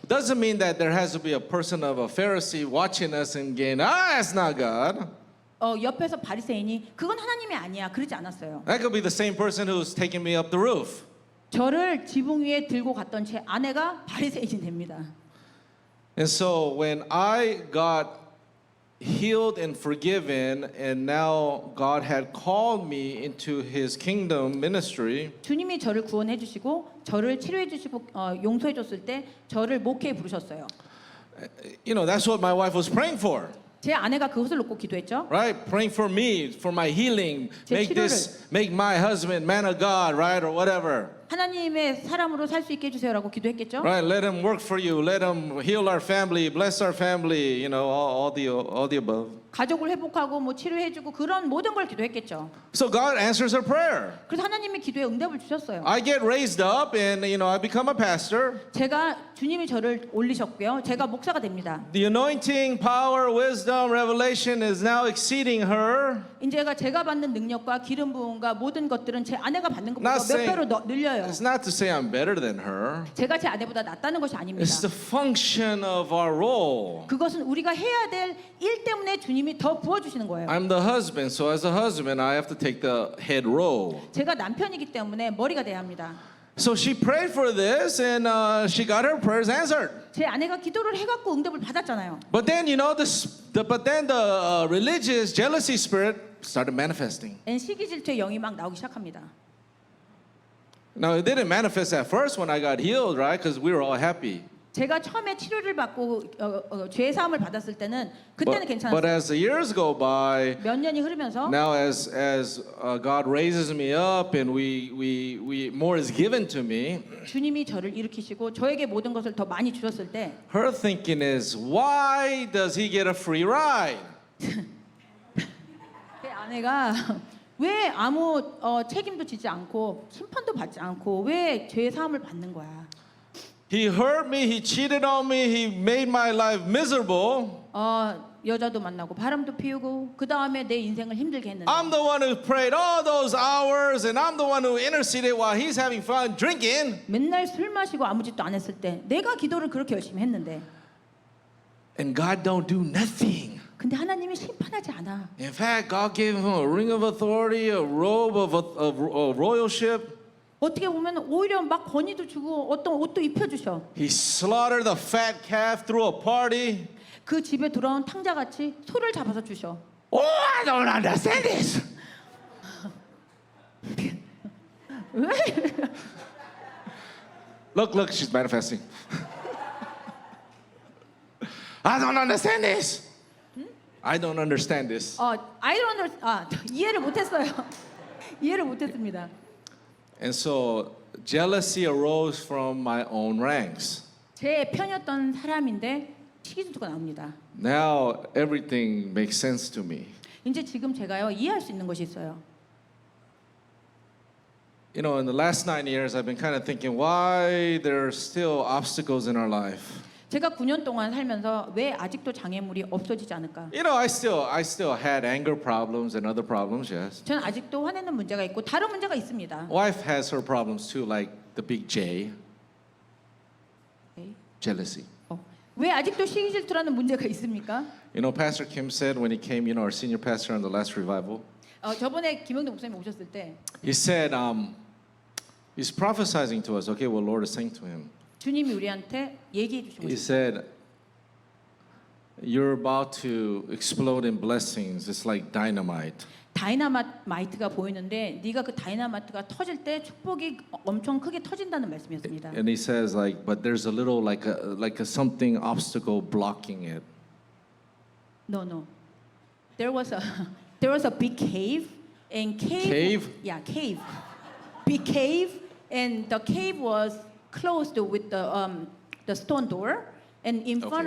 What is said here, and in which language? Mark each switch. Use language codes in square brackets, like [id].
[en] doesn't mean that there has to be a person of a Pharisee watching us and going, that's not God. [ko] 옆에서 바리새인이 그건 하나님이 아니야 그러지 않았어요. [en] That could be the same person who's taking me up the roof. [ko] 저를 지붕 위에 들고 갔던 제 아내가 바리새인이 됩니다. [en] And so when I got healed and forgiven, and now God had called me into His kingdom ministry, [ko] 주님이 저를 구원해 주시고 저를 치료해 주시고 용서해 줬을 때 저를 목회에 부르셨어요. [en] You know, that's what my wife was praying for. [ko] 제 아내가 그것을 놓고 기도했죠. [en] Right? Praying for me, for my healing. [ko] 제 [en] Make my husband man of God, right? Or whatever. [ko] 하나님의 사람으로 살 수 있게 해주세요라고 기도했겠죠. [en] Right? Let him work for you. Let him heal our family, bless our family, you know, all the above. [ko] 가족을 회복하고 뭐 치료해주고 그런 모든 걸 기도했겠죠. [en] So God answers our prayer. [ko] 그래서 하나님이 기도에 응답을 주셨어요. [en] I get raised up and, you know, I become a pastor. [ko] 제가 주님이 저를 올리셨고요. 제가 목사가 됩니다. [en] The anointing, power, wisdom, revelation is now exceeding her. [ko] 이제가 제가 받는 능력과 기름 부음과 모든 것들은 제 아내가 받는 것보다 [en] Not [ko] 몇 [en] saying- [ko] 배로 늘려요. [en] It's not to say I'm better than her. [ko] 제가 제 아내보다 낫다는 것이 아닙니다. [en] It's the function of our role. [ko] 그것은 우리가 해야 될 일 때문에 주님이 더 부어주시는 거예요. [en] I'm the husband, so as a husband, I have to take the head role. [ko] 제가 남편이기 때문에 머리가 돼야 합니다. [en] So she prayed for this, and she got her prayers answered. [ko] 제 아내가 기도를 해갖고 응답을 받았잖아요. [en] But then, you know, the religious jealousy spirit started manifesting. [ko] 시기 질투의 영이 막 나오기 시작합니다. [en] Now, it didn't manifest at first when I got healed, right? Because we were all happy. [ko] 제가 처음에 치료를 받고 죄 사함을 받았을 때는 그때는 [en] But [ko] 괜찮았어요. [en] as the years go by, [ko] 몇 년이 흐르면서 [en] now as God raises me up and we more is given to me, [ko] 주님이 저를 일으키시고 저에게 모든 것을 더 많이 주셨을 때 [en] her thinking is, why does he get a free ride? [ko] 제 아내가 왜 아무 책임도 지지 않고 심판도 받지 않고 왜 죄 사함을 받는 거야? [en] He hurt me, he cheated on me, he made my life miserable. [ko] 여자도 만나고 바람도 피우고 그 다음에 내 인생을 힘들게 했는데 [en] I'm the one who prayed all those hours and I'm the one who interceded while he's having fun drinking. [ko] 맨날 술 마시고 아무 짓도 안 했을 때 내가 기도를 그렇게 열심히 했는데 [en] And God don't do nothing. [ko] 근데 하나님이 심판하지 않아. [en] In fact, God gave him a ring of authority, a robe of royalship. [ko] 어떻게 보면 오히려 막 권위도 주고 어떤 옷도 입혀주셔. [en] He slaughtered the fat calf through a party. [ko] 그 집에 돌아온 탕자같이 소를 잡아서 주셔. [en] Oh, I don't understand this. Look, she's manifesting. I don't understand this. I don't understand this. I don't understand. [ko] 이해를 못했어요. 이해를 못했습니다. [en] And so jealousy arose from my own ranks. [ko] 제 편이었던 사람인데 시기질투가 나옵니다. [en] Now everything makes sense to me. [ko] 이제 지금 제가요 이해할 수 있는 것이 있어요. [en] You know, in the last 9 years, I've been kind of thinking why there are still obstacles in our life. [ko] 제가 9년 동안 살면서 왜 아직도 장애물이 없어지지 않을까? [en] You know, I still had anger problems and other problems, yes. [ko] 저는 아직도 화내는 문제가 있고 다른 문제가 있습니다. [en] Wife has her problems too, like the big J, [ko] 네. [en] jealousy. [ko] 왜 아직도 시기질투라는 문제가 있습니까? [en] You know, Pastor Kim said when he came, you know, our senior pastor on the last revival, [ko] 저번에 김영도 목사님 오셨을 때 [en] he said, he's prophesying to us. Okay, well, Lord is saying to him. [ko] 주님이 우리한테 얘기해 주신 [en] He [ko] 것이 [en] said, you're about to explode in blessings. It's like dynamite. [ko] 다이나마이트가 보이는데 네가 그 다이나마이트가 터질 때 축복이 엄청 크게 터진다는 말씀이었습니다. [en] And he says, like, but there's a little like a something obstacle blocking it. No. There was a big cave and Cave? Yeah, cave. Big cave and the cave was closed with the stone door and in front